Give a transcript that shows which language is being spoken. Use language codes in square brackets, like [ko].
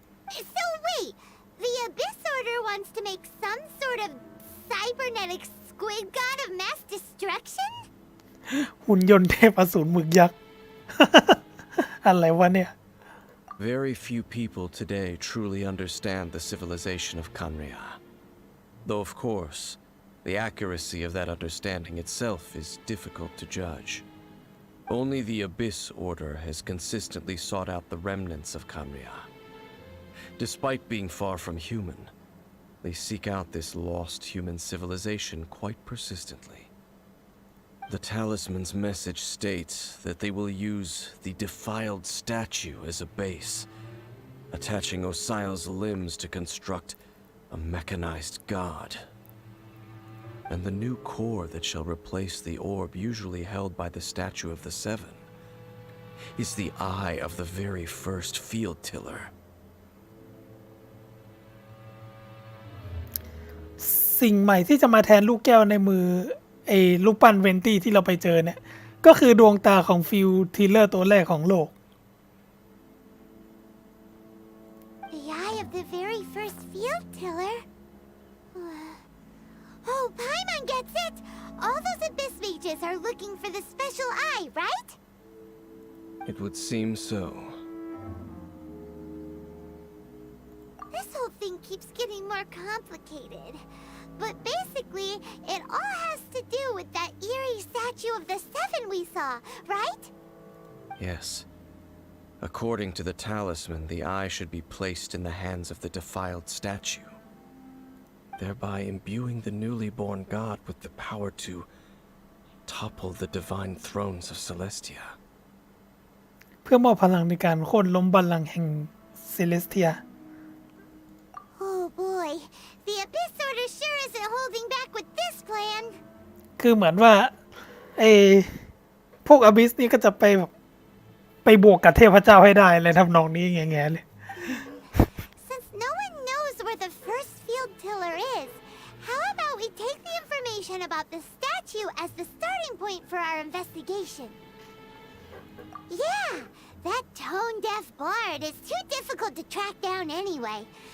[en] So wait, the Abyss Order wants to make some sort of cybernetic squid god of mass destruction? [th] หุ่นยนต์เทพอสูรหมึกยักษ์ อะไรวะเนี่ย [en] Very few people today truly understand the civilization of Kanria. Though, of course, the accuracy of that understanding itself is difficult to judge. Only the Abyss Order has consistently sought out the remnants of Kanria. Despite being far from human, they seek out this lost human civilization quite persistently. The talisman's message states that they will use the defiled statue as a base, attaching Osial's limbs to construct a mechanized god. And the new core that shall replace the orb usually held by the statue of the Seven is the eye of the very first field tiller. [th] สิ่งใหม่ที่จะมาแทนลูกแก้วในมือไอ้ลูกปั้นเวนตี้ที่เราไปเจอเนี่ยก็คือดวงตาของฟิลทิลเลอร์ตัวแรกของโลก [en] The eye of the very first field tiller? Oh, Paimon gets it! All those Abyss mages are looking for the special eye, right? It would seem so. This whole thing keeps getting more complicated. But basically, it all has to do with that eerie statue of the Seven we saw, right? Yes. According to the talisman, the eye should be placed in the hands of the defiled statue, thereby imbuing the newly born god with the power to topple the divine thrones of Celestia. [th] เพื่อมอบพลังในการโค่นล้มบัลลังก์แห่งเซเลสเทีย [en] Oh boy, the Abyss Order sure isn't holding back with this plan. [th] คือเหมือนว่าไอ้พวกอบิสนี่ก็จะไปแบบไปบวกกับเทพเจ้าให้ได้เลยทำนองนี้แง่ๆเลย [en] Since no one knows where the first field tiller is, how about we take the information about the statue as the starting point for our investigation? Yeah, that tone-deaf bard is too difficult to track down anyway.